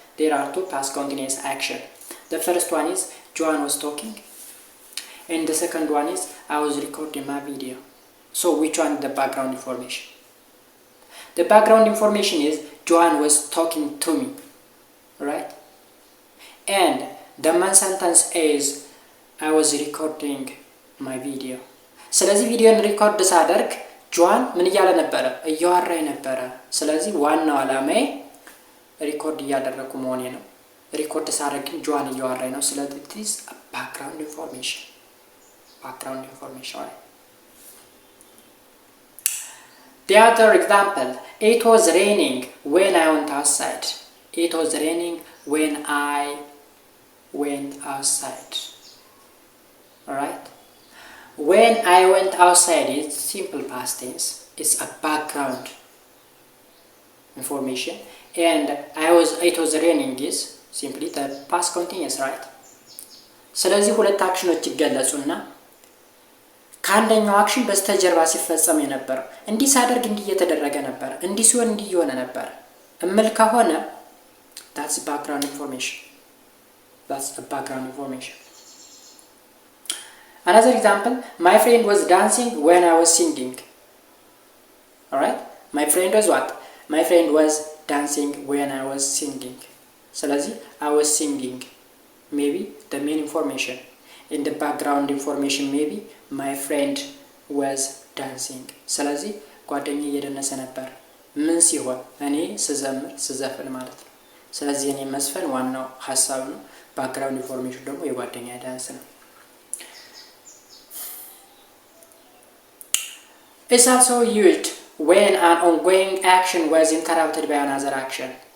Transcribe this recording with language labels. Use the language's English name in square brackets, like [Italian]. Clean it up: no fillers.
[English] There are two past continuous action. The first one is Joan was talking, and the second one is I was recording my video. So which one is the background information? The background information is Joan was talking to me, right? And the main sentence is I was recording my video. [Amharic] ስለዚህ ቪዲዮን ሪኮርድ ሳደርግ ጆን ምን እያለ ነበረ? እያወራኝ ነበረ። ስለዚህ ዋናው ዓላማዬ ሪኮርድ እያደረኩ መሆኔ ነው። ሪኮርድ ሳደርግ ጆን እያወራኝ ነው። ስለዚህ [English] it is a background information. Background information, right? The other example, it was raining when I went outside. It was raining when I went outside. Alright? When I went outside is simple past tense. It's a background information. And it was raining is simply the past continuous, right? [Amharic] ስለዚህ ሁለት አክሽኖች ይገለጹና ከአንደኛው አክሽን በስተጀርባ ሲፈጸም የነበረው እንዲህ ሳደርግ እንዲህ እየተደረገ ነበር፣ እንዲህ ሲሆን እንዲህ እየሆነ ነበር እምል ከሆነ [English] that's background information. That's a background information. Another example, my friend was dancing when I was singing. Alright? My friend was what? My friend was dancing when I was singing. ስለዚህ I was singing. Maybe the main information. In the background information maybe my friend was dancing. [Amharic] ስለዚህ ጓደኛዬ እየደነሰ ነበር። ምን ሲሆን? እኔ ስዘፍን ማለት ነው። ስለዚህ እኔ መስፈን ዋናው ሐሳብ ነው። ባክግራውንድ ኢንፎርሜሽን ደግሞ የጓደኛ ዳንስ ነው። [English] It's also used when an ongoing action was interrupted by another action.